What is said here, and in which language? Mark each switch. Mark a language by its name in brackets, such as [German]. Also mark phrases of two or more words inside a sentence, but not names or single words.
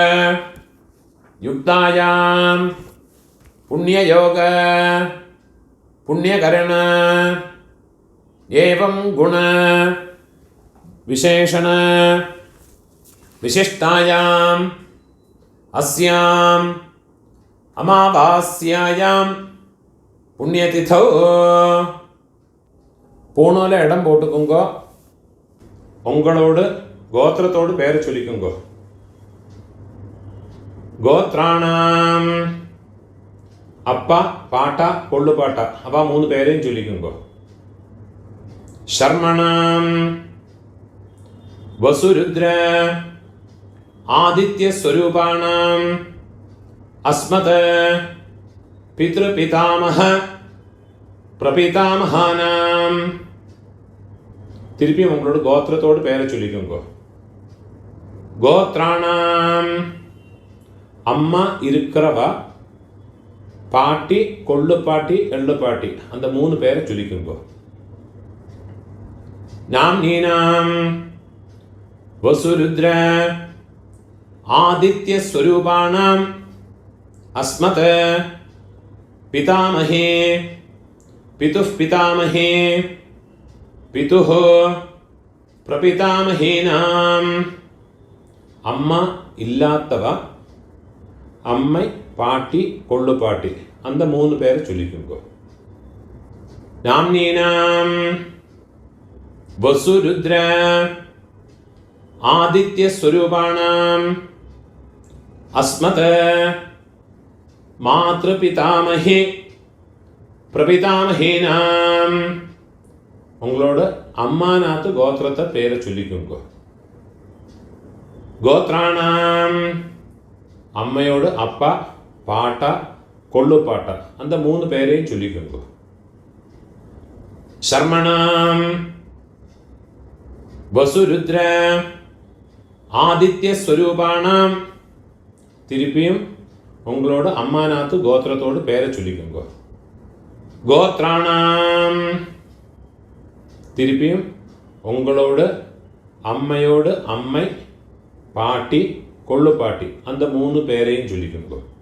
[Sanskrit] युक्तायां पुण्ययोग पुण्यकरण एवं गुण विशेषण विशिष्टायाम् अस्याम् अमावास्यायां पुण्यतिथौ [Tamil] பூணோல இடம் போட்டுக்குங்கோ. உங்களோடு கோத்திரத்தோடு பேரை சொல்லிக்குங்கோ. கோத்ராணாம் அப்பா பாட்டா கொள்ளு பாட்டா அப்பா 3 பேரையும் சொல்லிக்குங்கோ. [Sanskrit] शर्मणां वसुरुद्र आदित्य स्वरूपाणां अस्मत् पितृपितामह प्रपितामहानां [Tamil] திருப்பி உங்களோட கோத்திரத்தோடு பேரை சொல்லிக்கோங்க. கோத்ராணாம் அம்மா இருக்கிறவா பாட்டி கொள்ளு பாட்டி எள்ளு பாட்டி அந்த 3 பேரை சொல்லிக்கோங்க. [Sanskrit] நாம்னீனாம் वसुरुद्र आदित्य स्वरूपाणाम् अस्मत् पितामहे पितुः पितामहे पितुः प्रपितामहेनाम् [Tamil] அம்மா இல்லாதவ அம்மை பாட்டி கொள்ளு பாட்டி அந்த 3 பேரை சொல்லிக்கோங்க. [Sanskrit] नाम्नीनाम् वसुरुद्र आदित्य स्वरूपाणाम् अस्मत् मातृपितामहे प्रपितामहेनाम् [Tamil] உங்களோட அம்மாநாத்து கோத்திரத்தை பேரை சொல்லிக்கோங்க. கோத்ராணாம் அம்மையோடு அப்பா பாட்டா கொள்ளு பாட்டா அந்த 3 பேரையும் சொல்லிக்கோங்க. [Sanskrit] शर्मणां वसुरुद्र आदित्य स्वरूपाणां [Tamil] திருப்பியும் உங்களோட அம்மாநாத்து கோத்திரத்தோடு பேரை சொல்லிக்கோங்க. கோத்ராணாம். திருப்பியும் உங்களோட அம்மையோடு அம்மை, பாட்டி, கொள்ளு பாட்டி அந்த 3 பேரையும் சொல்லிக்கோங்க.